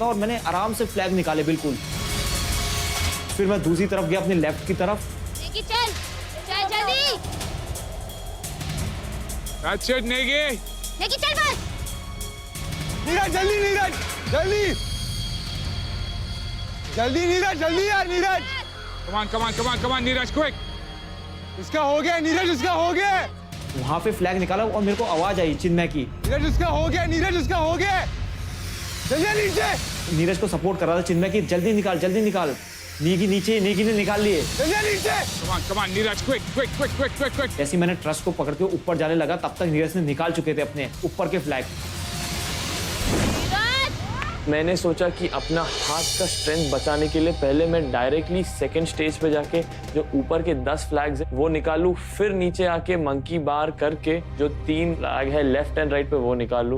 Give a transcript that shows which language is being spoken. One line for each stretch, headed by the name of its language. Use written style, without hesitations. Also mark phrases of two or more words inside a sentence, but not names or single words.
Hindi: और मैंने आराम से फ्लैग निकाले बिल्कुल। फिर मैं दूसरी तरफ गया, अपने लेफ्ट की तरफ। नेगी चल जल्दी।
English: That's it,
Hindi: नेगी। नेगी चल बस। नीरज जल्दी, नीरज जल्दी नीरज, जल्दी यार नीरज।
English: Come on, नीरज, quick।
Hindi: इसका हो गया नीरज, इसका हो गया। वहां पे फ्लैग निकाला और मेरे को आवाज आई चिन्मय की, नीरज इसका हो गया, नीरज इसका हो गया। जल्दी नीचे। नीरज को सपोर्ट कर रहा था चिन्मय की, जल्दी निकाल। नेगी ने निकाल लिए। जल्दी नीचे।
English: Come on, नीरज, quick।
Hindi: जैसे मैंने ट्रस्ट को पकड़ के ऊपर जाने लगा, तब तक नीरज ने निकाल चुके थे अपने ऊपर के फ्लैग। मैंने सोचा कि अपना हाथ का स्ट्रेंथ बचाने के लिए पहले मैं
English: directly second stage
Hindi: पे जाके जो ऊपर के 10 फ्लैग्स हैं वो निकालूं, फिर नीचे आके
English: monkey bar
Hindi: करके जो 3 फ्लैग है
English: left and right
Hindi: पे वो निकालूं।